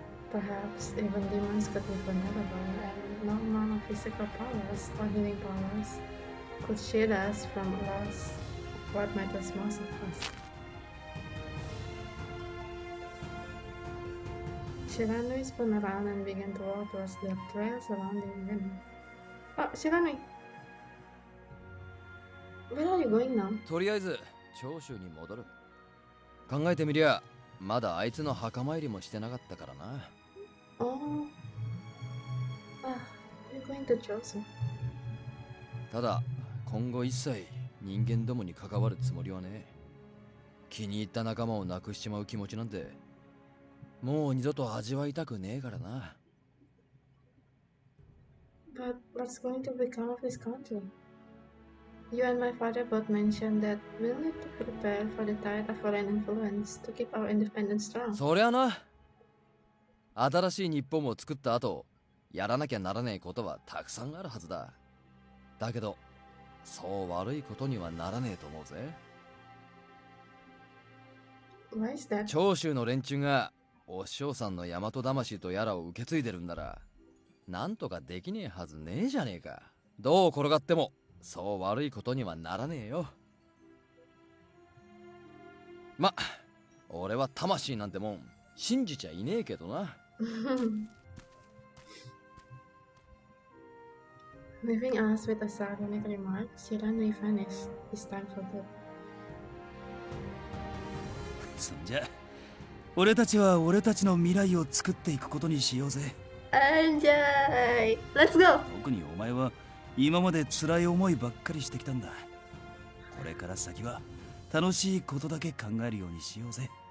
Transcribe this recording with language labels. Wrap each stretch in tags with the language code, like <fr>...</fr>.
<en>Perhaps even demons could be vulnerable, and no amount of physical powers or healing powers could shield us from loss of what matters most of us. Shiranui spun around and began to walk towards the trail surrounding them. Oh, Shiranui! Where are you going now?</en> <ja>とりあえず長州に戻る。考えてみりゃまだあいつの墓参りもしてなかったからな。</ja> <en>Oh. You're going to Chosu.</en> <ja>ただ今後一切人間どもに関わるつもりはねえ。気に入った仲間を亡くしちまう気持ちなんてもう二度と味わいたくねえからな。</ja> <en>But what's going to become of this country? You and my father both mentioned that we'll need to prepare for the tide of foreign influence to keep our independence strong.</en> <ja>そりゃな。新しい日本を作った後、やらなきゃならないことはたくさんあるはずだ。だけど、そう悪いことにはならねえと思うぜ。</ja> <en>Why is that?</en> <ja>長州の連中がお師匠さんの大和魂とやらを受け継いでるんなら、なんとかできねえはずねえじゃねえか。どう転がってもそう悪いことにはならねえよ。ま、俺は魂なんてもん信じちゃいねえけどな。</ja> <en>Leaving us with a sardonic remark, Shiranui vanished, this time for good.</en> <ja>そんじゃ俺たちは俺たちの未来を作っていくことにしようぜ。</ja> <en>Anjay! Let's go!</en> <ja>特にお前は今まで辛い思いばっかりしてきたんだ。これから先は楽しいことだけ考えるようにしようぜ。</ja>